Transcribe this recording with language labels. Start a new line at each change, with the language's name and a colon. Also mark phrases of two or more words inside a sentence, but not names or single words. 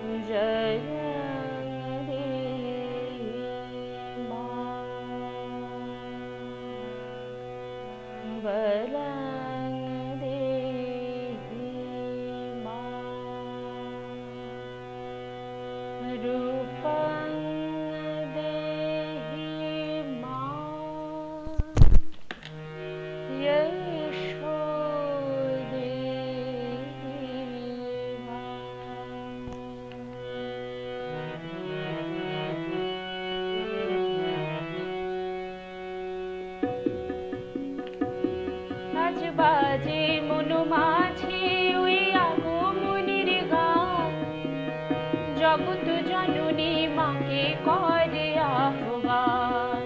Sanskrit: जय रे मा वरं देहि मा रूपं देहि मा यशो
Bangla: বাজে মন মাঝে ওই আগমনীর গান জগৎ জননী মাকে করে আহ্বান